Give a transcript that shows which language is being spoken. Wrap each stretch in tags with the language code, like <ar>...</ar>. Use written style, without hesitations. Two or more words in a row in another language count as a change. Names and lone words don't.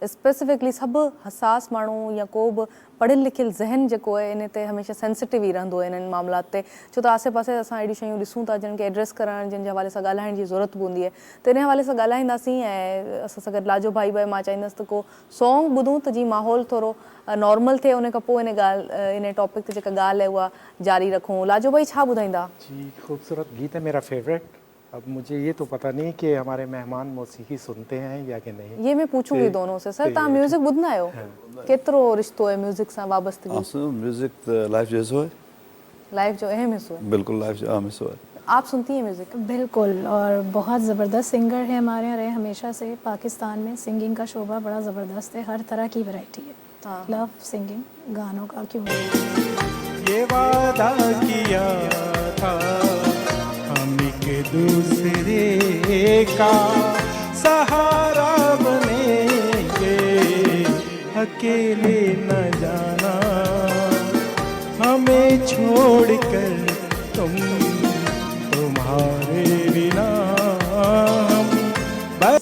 <sd>स्पेसिफिकली सभु हसास माण्हू या को बि पढ़ियलु लिखियलु ज़हन जेको आहे इन ते हमेशह सेंसिटिव ई रहंदो आहे इन्हनि मामलात ते, छो त आसे पासे असां अहिड़ियूं शयूं ॾिसूं था जिन खे एड्रेस करणु, जिन जे हवाले सां ॻाल्हाइण जी ज़रूरत बि हूंदी आहे। त इन हवाले सां ॻाल्हाईंदासीं, ऐं असां सां गॾु लाजो भाई बि मां चाहींदसि त को सॉन्ग ॿुधूं त जीअं माहौल थोरो नॉर्मल थिए, उन खां पोइ इन टॉपिक ते जेका ॻाल्हि आहे उहा जारी रखूं। लाजो भाई छा ॿुधाईंदा? जी,</sd> <ur>خوبصورت گیت ہے میرا فیورٹ۔ اب مجھے یہ تو پتا نہیں کہ ہمارے مہمان موسیقی سنتے ہیں یا کہ نہیں. یہ میں پوچھوں گی دونوں سے. सर,</ur> <sd>तव्हां म्यूज़िक ॿुधंदा आहियो? केतिरो रिश्तो आहे म्यूज़िक सां वाबस्तगी? म्यूज़िक लाइफ जो हिस्सो है, लाइफ जो अहम हिस्सो है। बिल्कुल लाइफ जो अहम हिस्सो है।</sd> <ur>آپ سنتی ہیں میوزک? بالکل، اور بہت زبردست سنگر ہے ہمارے یہاں رہے ہمیشہ سے. پاکستان میں سنگنگ کا شعبہ بڑا زبردست ہے، ہر طرح کی ورائٹی ہے.</ur> <en>love singing</en> <ur>گانوں کا کیوں یہ وعدہ کیا تھا ہم ایک دوسرے کا سہارا بنیں گے، اکیلے نہ جانا ہمیں چھوڑ کر تم، تمہارے بنا ہم بس.</ur>